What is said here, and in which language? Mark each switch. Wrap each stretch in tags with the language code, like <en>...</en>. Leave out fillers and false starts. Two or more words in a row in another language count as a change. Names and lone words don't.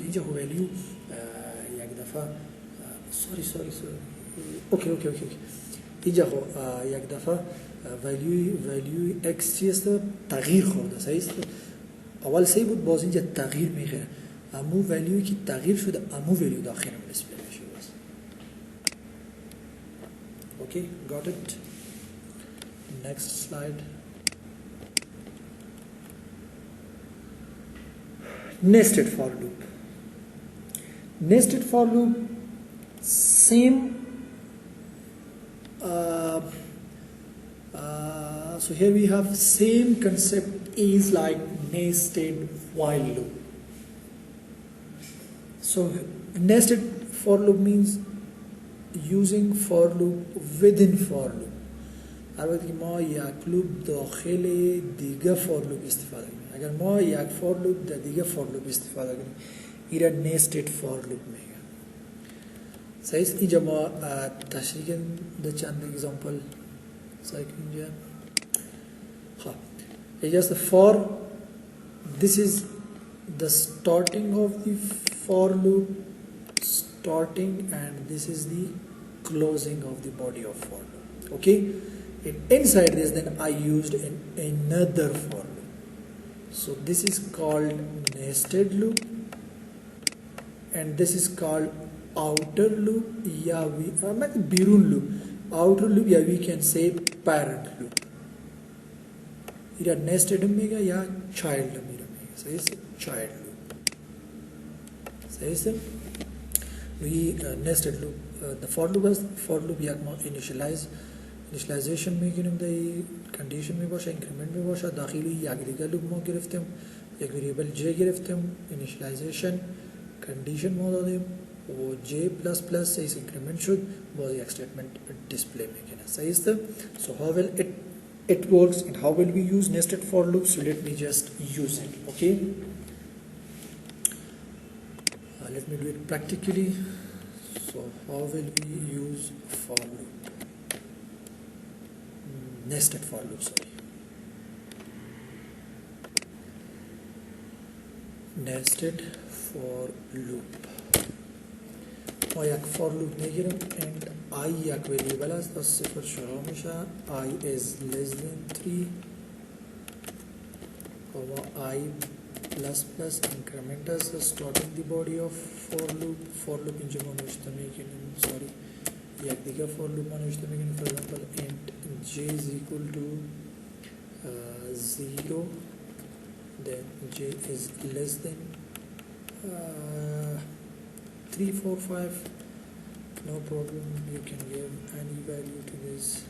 <fa>اینجا خب ولیو یک دفعه</fa> <en>sorry okay</en> <fa>اینجا خب یک دفعه ولیوی x چی است؟ تغییر خورده. صحیح است. اول 3 بود، باز اینجا تغییر میخوره، امو ولیوی که تغییر شده امو ولیو داخل دیسپلی میشه. بس اوکی،</fa> <en>got it. Next slide. Nested for loop. Nested for loop, same so here we have same concept is like nested while loop. So Nested for loop means using for loop within for loop.</en> <fa>البته که ما یک لوپ داخل دیگه</fa> <en>for loop</en> <fa>استفاده کنیم. اگر ما یک</fa> <en>for loop</en> <fa>در دیگه فور لوپ استفاده کنیم ایرا</fa> <en>nested for loop</en> <fa>میگن. صحیح است. اینجا ما تشریح ده چند اگزامپل سعی کنیم اینجا. خب اینجاست</fa> <en>for, this is the starting of the for loop, starting, and this is the closing of the body of for loop. Okay, and inside this then I used another for loop. So this is called nested loop and this is called outer loop, yeah, birun loop, outer loop, yeah, we can say parent loop. Either nested omega, yeah, child omega. So it's child loop. So it's we nested loop. The for loop is for loop, yeah,</en> <fa>initialization میگیریم در condition می باشه، increment می باشه، داخلی یک دیگه لوپ ما گرفتیم، یک variable j گرفتیم،</fa> <en>initialization condition</en> <fa>ما دادیم و</fa> <en>j plus plus</en> <fa>سیز increment شد باز یک</fa> <en>statement display</en> <fa>میکنه. صحیح است.</fa> <en>So how will it works and how will we use nested for loop? So let me just use it. Okay, let me do it practically. So how will we use for loop? Nested for loop, sorry. Nested for loop.</en> <fa>ما یک</fa> <en>for loop</en> <fa>میگیرم</fa> <en>and I</en> <fa>یک variable است از صفر شروع میشه.</fa> <en>I is less than 3 I plus plus increment as starting the body of for loop. For loop</en> <fa>اینجا ما نوشته میکنیم</fa> <en>sorry</en> <fa>یک دیگه</fa> <en>for loop</en> <fa>ما نوشته میکنیم</fa> <en>for example int j is equal to 0 then j is less than 3 4 5 no problem, you can give any value to this.</en>